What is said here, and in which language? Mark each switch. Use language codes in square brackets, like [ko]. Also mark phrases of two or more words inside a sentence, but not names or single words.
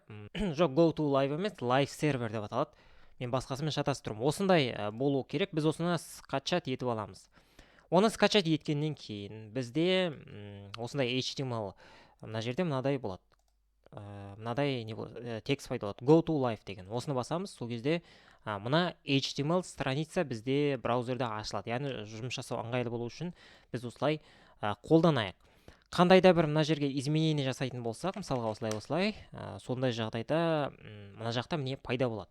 [kk] Жоқ, Go to Live емес, Live Server деп аталады. Мен басқасымен шатастырмын. Осындай болу керек, біз осыны скачать етіп аламыз. Оны скачать еткеннен кейін бізде осындай HTML мына жерде мынадай болады. Мынадай не болады, текст пайда болады. Go to Live деген. Осыны басамыз, сол кезде мына HTML страница бізде браузерде ашылады. Яғни жұмыс жасау ыңғайлы болу үшін біз осылай қолданайық. Қандай да бір мына жерге изменение жасайтын болсақ, мысалға осылай, сондай жағдайда мына жақта міне пайда болады.